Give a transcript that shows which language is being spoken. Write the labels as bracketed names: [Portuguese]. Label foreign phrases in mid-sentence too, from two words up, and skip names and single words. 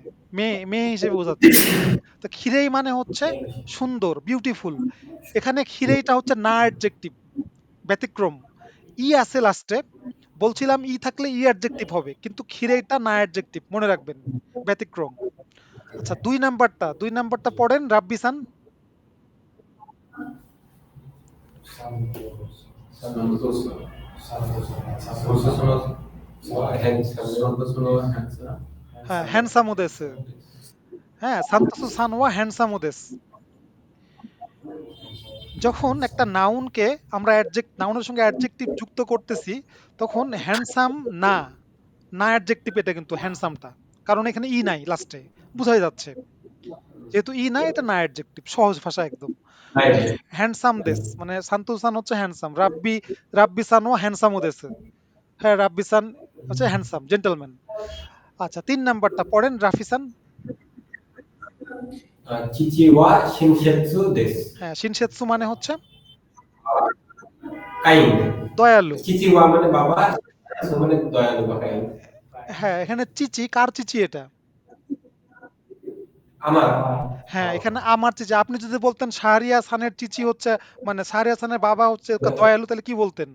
[Bangla] মেয়ে মেয়ে হিসেবে বোঝাচ্ছে। তো খিরেই মানে হচ্ছে সুন্দর, বিউটিফুল। এখানে খিরেইটা হচ্ছে না অ্যাডজেক্টিভ, ব্যতিক্রম। আছে লাস্টে, বলছিলাম থাকলে অ্যাডজেক্টিভ হবে, কিন্তু খিরেইটা না অ্যাডজেক্টিভ, মনে রাখবেন, ব্যতিক্রম। আচ্ছা দুই নাম্বারটা পড়েন রাব্বিসান। [Japanese] サントスの、サントスの、サントスの、ハンサム。ハンサム。 হ্যাঁ, ハンサムです. হ্যাঁ, サントスさんはハンサムです. [Bangla] যখন একটা নাউনকে আমরা নাউনের সঙ্গে অ্যাডজেক্টিভ যুক্ত করতেছি তখন হ্যান্ডসাম না, না অ্যাডজেক্টিভ এটা কিন্তু হ্যান্ডসামটা। কারণ এখানে নাই লাস্টে, বুঝাই যাচ্ছে। যেহেতু নাই এটা না অ্যাডজেক্টিভ, সহজ ভাষা একদম। [Japanese] はい。ハンサムです [Bangla] মানে সান্তোসান হচ্ছে হ্যান্ডসাম, রাব্বি সানও হ্যান্ডসাম ওদেছে। হ্যাঁ, রাব্বি সান হচ্ছে [English] handsome gentleman. [Bangla] আচ্ছা ৩ নাম্বারটা পড়েন রাফিসান। [Japanese] 父は親切です。 [Bangla] হ্যাঁ, শিনশেৎসু মানে হচ্ছে কাইন্ড। দয়ালু। চিচিওয়া মানে বাবা, শিনশেৎসু মানে দয়ালু বা কাইন্ড। হ্যাঁ, এখানে চিচি কার চিচি এটা? আমার। হ্যাঁ, এখানে আমার চিচি। আপনি যদি বলতেন শাহরিয়ার খানের চিচি হচ্ছে মানে শাহরিয়ার খানের বাবা হচ্ছে দয়ালু তাহলে কি বলতেন?